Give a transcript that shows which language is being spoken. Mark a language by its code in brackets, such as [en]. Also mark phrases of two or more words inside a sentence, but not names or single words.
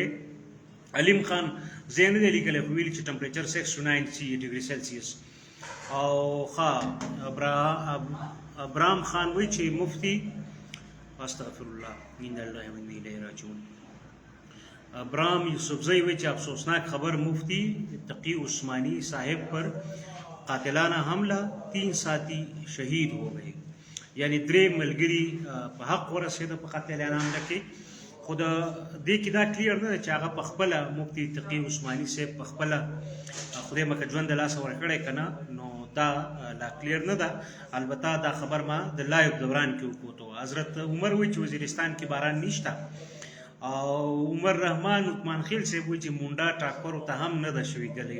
[ps] علیم خان زه نه دی لیکلی خو ویلي چې ټمپریچر 6 to 9 ډګري سیلسیس. او ښه ابرام خان وایي چې مفتي [ar] استغفر الله ان الله و انا الیه راجعون. [ps] ابرام یوسفزئی وایي چې [ur] افسوسناک خبر مفتی تقی عثمانی صاحب پر قاتلانہ حملہ 3 ساتھی شہید ہو گئے. [ps] یعنی درې ملګري په حق ورسېده په قاتلانه حمله کې. خو د دې کې دا کلیر نه ده چې هغه په خپله مفتي تقي عثماني صاحب په خپله خدای مکه ژوند د لاسه ورکړی که نه، نو دا لا کلیر نه ده. البته دا خبر ما د لایو دوران کې وکوتو. حضرت عمر وایي چې وزیرستان کې باران نشته، او عمر رحمان عثمان خیل صاحب وایي چې مونډا ټاکرو ته هم نه ده شوې ګلۍ.